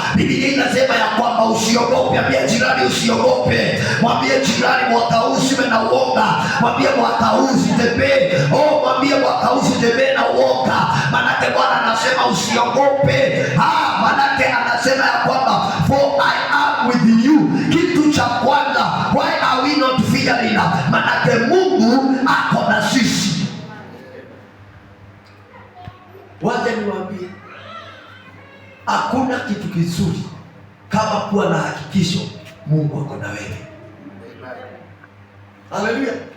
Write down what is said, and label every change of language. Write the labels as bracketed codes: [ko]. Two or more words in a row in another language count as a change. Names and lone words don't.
[sw] Biblia inasema ya kwamba usiogope. Ambia jirani usiogope. Mwambie jirani mwaka huu usiwe na uoga. Mwambie mwaka huu usitembee. Mwambie mwaka huu usitembee na uoga. Manake Bwana anasema usiogope. Manake anasema ya kwamba [en] for I am with you. [sw] Kitu cha kwanza, [en] why are we not fearing? [sw] Manake Mungu ako na sisi. Wacha niwaambie, hakuna kitu kizuri kama kuwa na hakikisho Mungu ako na wewe. Haleluya.